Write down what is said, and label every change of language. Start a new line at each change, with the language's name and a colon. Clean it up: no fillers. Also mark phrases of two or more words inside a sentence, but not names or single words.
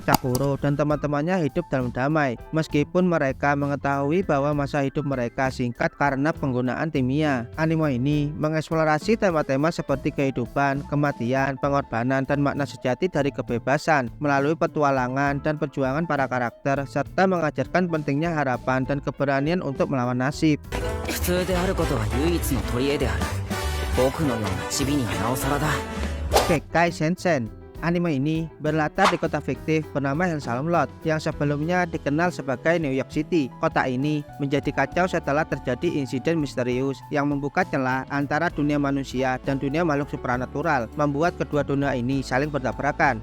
Indonesian: Chakuro dan teman-temannya hidup dalam damai, meskipun mereka mengetahui bahwa masa hidup mereka singkat karena penggunaan Timia. Anime ini mengeksplorasi tema-tema seperti kehidupan, kematian, pengorbanan, dan makna sejati dari kebebasan melalui petualangan dan perjuangan para karakter, serta mengajarkan pentingnya harapan dan keberanian untuk melawan nasib.
Japanese: 普通であることは唯一の取り柄である。僕のようなチビにはなおさらだ。
Indonesian: Kekkai Sensen. Anime ini berlatar di kota fiktif bernama Hellsalm Lodge yang sebelumnya dikenal sebagai New York City. Kota ini menjadi kacau setelah terjadi insiden misterius yang membuka celah antara dunia manusia dan dunia makhluk supranatural, membuat kedua dunia ini saling bertabrakan.